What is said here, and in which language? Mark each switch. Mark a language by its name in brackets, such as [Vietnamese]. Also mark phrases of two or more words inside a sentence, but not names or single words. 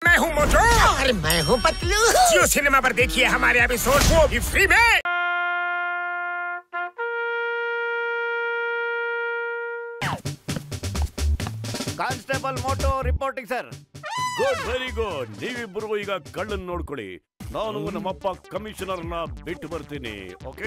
[Hindi] मैं हूँ मोटू और मैं हूँ पतलू। जियो सिनेमा पर देखिए हमारे एपिसोड को भी फ्री में। [English] Constable Moto reporting sir. Good, very good. [Kannada] ನೀವಿಬ್ಬರು ಈಗ ಕಳ್ಳನ್ ನೋಡ್ಕೊಳ್ಳಿ. ನಾನು ನಮ್ಮಪ್ಪ ಕಮಿಷನರ್ನ ಬಿಟ್ಟು ಬರ್ತೀನಿ. ಓಕೆ,